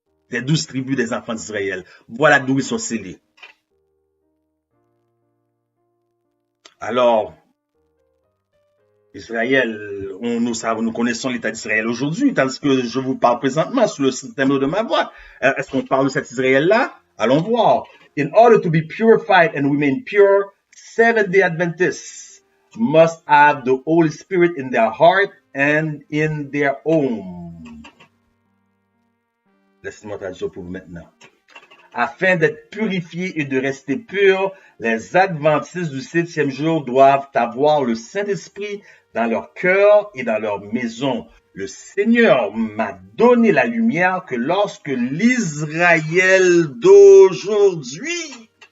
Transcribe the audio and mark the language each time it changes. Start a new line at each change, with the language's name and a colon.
French: Des 12 tribus des enfants d'Israël. Voilà d'où ils sont scellés. Alors, Israël, nous connaissons l'état d'Israël aujourd'hui, tandis que je vous parle présentement sur le système de ma voix. Est-ce qu'on parle de cet Israël-là? Allons voir.
English: In order to be purified and remain pure, Seventh-day Adventists must have the Holy Spirit in their heart and in their home.
French: Laissez-moi traduire pour vous maintenant. Afin d'être purifiés et de rester purs, les adventistes du 7e jour doivent avoir le Saint-Esprit dans leur cœur et dans leur maison. Le Seigneur m'a donné la lumière que lorsque l'Israël d'aujourd'hui...